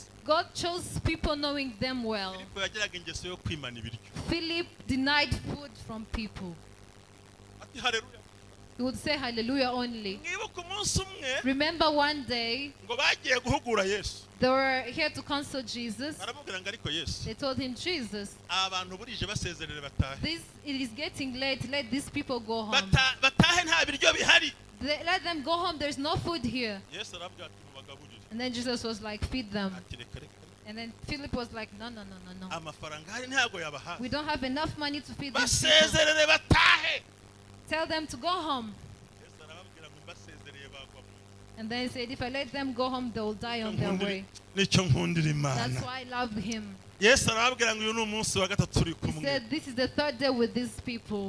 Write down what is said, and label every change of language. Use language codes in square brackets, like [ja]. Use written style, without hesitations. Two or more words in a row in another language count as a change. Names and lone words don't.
[en] God chose people knowing them well. [rw] Filipo yagiraga ingeso yo kwimana ibiryo. [en] Philip denied food from people. [rw] Ati haleluya. [en] He would say hallelujah only. [rw] Mwibuka umunsi umwe [en] Remember one day [rw] ngo bagiye guhugura Yesu. [en] they were here to counsel Jesus. [rw] Arababwira ngo ariko Yesu. [en] They told him, Jesus, [rw] Abantu burije basezerere batahe. [en] it is getting late. Let these people go home. [rw] Batahe nta biryo bihari. [en] Let them go home. There's no food here. [rw] Yesu arababwira ati mubagaburire. [en] And then Jesus was like, feed them. [rw] Ati reka reka. [en] And then Philip was like, no. [rw] Amafaranga hari ntago yabahaye. [en] We don't have enough money to feed these people. [rw] Basezerere batahe. [en] Tell them to go home. And then he said, if I let them go home, they will die on their way. That's why I love him. He said, this is the third day with these people.